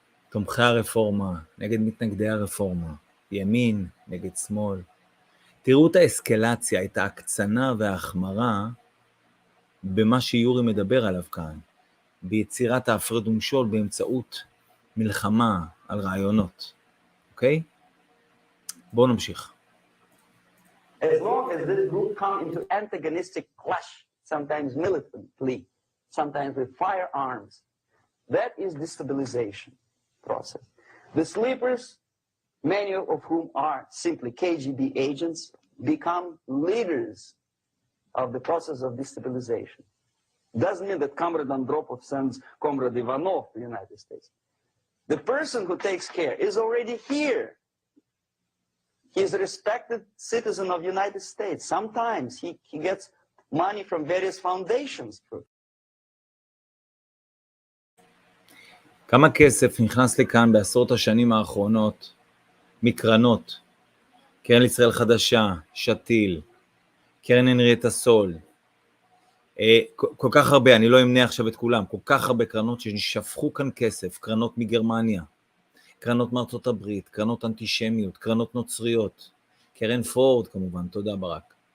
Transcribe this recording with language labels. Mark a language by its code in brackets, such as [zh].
[he] תומכי הרפורמה נגד מתנגדי הרפורמה. ימין נגד שמאל. תראו את האסקלציה, את ההקצנה וההחמרה במה שיורי מדבר עליו כאן. ביצירת ההפרד ומשול באמצעות מלחמה על רעיונות. אוקיי? בואו נמשיך. [en] As long as this group come into antagonistic clash, sometimes militantly, sometimes with firearms, that is destabilization process. The sleepers, many of whom are simply KGB agents, become leaders of the process of destabilization. Doesn't mean that Comrade Andropov sends Comrade Ivanov to the United States. The person who takes care is already here. He is a respected citizen of the United States. Sometimes he gets money from various foundations. [he] כמה כסף נכנס לכאן בעשרות השנים האחרונות מקרנות, קרן לישראל חדשה, שתיל, קרן הנריאטה סול, כל כך הרבה, אני לא אמנה עכשיו את כולם, כל כך הרבה קרנות ששפכו כאן כסף, קרנות מגרמניה, קרנות מארצות הברית, קרנות אנטישמיות, קרנות נוצריות, קרן פורד כמובן, תודה ברק.